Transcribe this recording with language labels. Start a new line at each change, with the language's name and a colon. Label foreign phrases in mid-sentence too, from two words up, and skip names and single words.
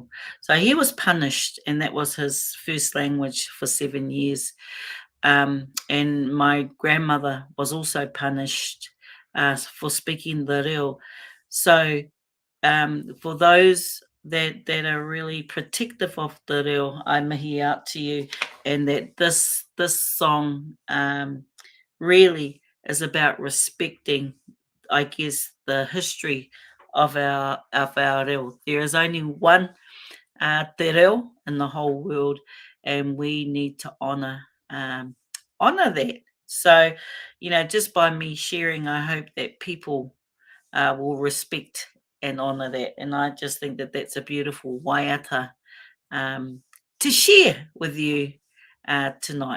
English: So he was punished, and that was his first language for 7 years. And my grandmother was also punished for speaking the reo. So for those that are really protective of the reo, I mihi out to you, and that this song really is about respecting, I guess, the history of our reo. There is only one
Māori: te reo
English: in the whole world, and we need to honour that. So, just by me sharing, I hope that people will respect and honour that. And I just think that that's a beautiful waiata to share with you tonight.